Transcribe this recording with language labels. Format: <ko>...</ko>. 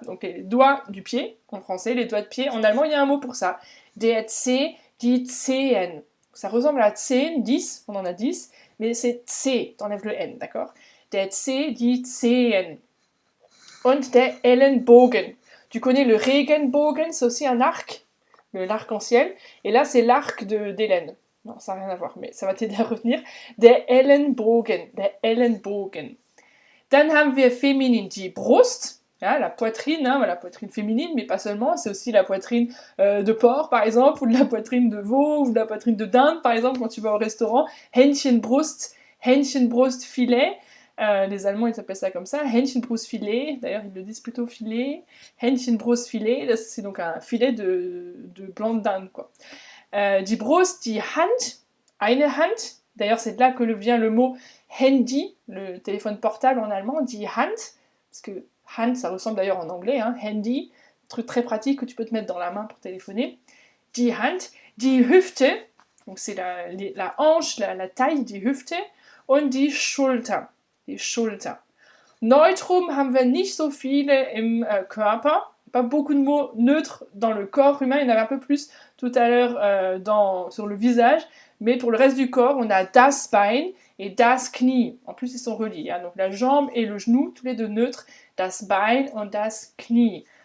<fr>Donc les doigts du pied, en français, les doigts de pied. En allemand, il y a un mot pour ça. Der Zeh, die Zehen. Ça ressemble à Zehen, 10, on en a 10, mais c'est Zeh, t'enlèves le N, d'accord?</fr> <de>Der Zeh, die Zehen. Und der Ellenbogen.</de> <fr>Tu connais le Regenbogen, c'est aussi un arc, l'arc-en-ciel, et là c'est l'arc d'Hélène. Non, ça n'a rien à voir, mais ça va t'aider à retenir.</fr> <de>Der Ellenbogen, der Ellenbogen. Dann haben wir feminin die Brust,</de> <fr>Hein, la poitrine, hein, la poitrine féminine, mais pas seulement, c'est aussi la poitrine de porc par exemple, ou de la poitrine de veau, ou de la poitrine de dinde par exemple quand tu vas au restaurant. Hähnchenbrust, Hähnchenbrustfilet, les Allemands ils appellent ça comme ça, Hähnchenbrustfilet, d'ailleurs ils le disent plutôt filet, Hähnchenbrustfilet, c'est donc un filet de blanc de dinde quoi. Die Brust, die Hand, eine Hand, d'ailleurs c'est de là que vient le mot Handy, le téléphone portable en allemand, die Hand, parce que Hand, ça ressemble d'ailleurs en anglais, hein, handy, truc très pratique que tu peux te mettre dans la main pour téléphoner.</fr> <de>Die Hand, die Hüfte,</de> <fr>donc c'est la hanche, la taille,</fr> <de>die Hüfte, und die Schulter, die Schulter. Neutrum haben wir nicht so viele im Körper,</de> <fr>pas beaucoup de mots neutres dans le corps humain, il y en avait un peu plus tout à l'heure sur le visage, mais pour le reste du corps, on a das Bein et das Knie. En plus, ils sont reliés, hein, donc la jambe et le genou, tous les deux neutres,</fr> <de>das Bein und das Knie.</de>